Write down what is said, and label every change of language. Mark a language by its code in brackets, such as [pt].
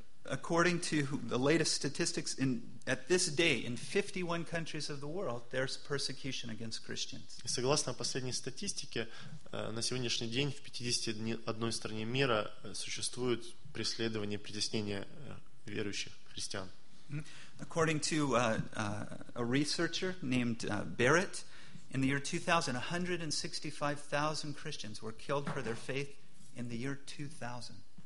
[en] According to the latest statistics, at this day, in 51 countries of the world, there's persecution against Christians. [ru] Согласно последней статистике, на сегодняшний день в 51 стране мира существует преследование, притеснение верующих христиан. [en] According to a researcher named Barrett, in the year 2000, 165,000 Christians were killed for their faith in the year 2000.